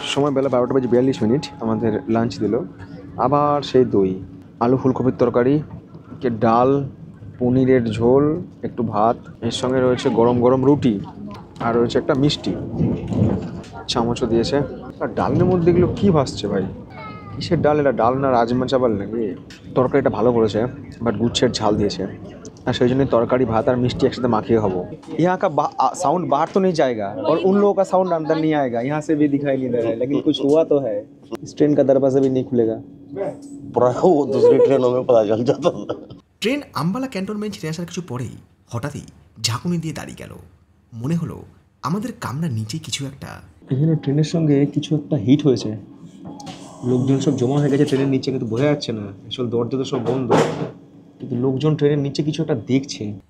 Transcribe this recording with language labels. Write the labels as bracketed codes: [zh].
[bn] সময় বেলা 12:42। আমাদের লাঞ্চ দিল, আবার সেই দই, আলু ফুলকপির তরকারি, ডাল, পনিরের ঝোল, একটু ভাত, এর সঙ্গে রয়েছে গরম গরম রুটি, আর রয়েছে একটা মিষ্টি, চামচও দিয়েছে। আর ডালের মধ্যে এগুলো কী ভাসছে ভাই? কিসের ডাল এটা? ডাল না রাজমা চাওয়াল নাকি? তরকারিটা ভালো করেছে, বাট গুচ্ছের ঝাল দিয়েছে, আর সেই জন্য তরকারি ভাত আর মিষ্টি একসাথে মাখিয়ে খাবো। [hi] यहाँ का साउंड बाहर तो नहीं जाएगा और उन लोगों का साउंड अंदर नहीं आएगा, यहाँ से भी दिखाई नहीं दे रहा है, लेकिन कुछ हुआ तो है। इस ट्रेन का दरवाजा भी नहीं खुलेगा, वो दूसरी ट्रेनों में पता चल जाता। [bn] ট্রেন আম্বালা ক্যান্টনমেন্ট ছেড়ে আসার কিছু পরেই হঠাৎই ঝাঁকুনি দিয়ে দাঁড়িয়ে গেল। মনে হলো আমাদের কামরার নিচে কিছু একটা। এখানে ট্রেনের সঙ্গে কিছু একটা হিট হয়েছে, লোকজন সব জমা হয়ে গেছে ট্রেনের নিচে, কিন্তু বোঝা যাচ্ছে না, আসলে দরজা তো সব বন্ধ, কিন্তু লোকজন ট্রেনের নিচে কিছু একটা দেখছে।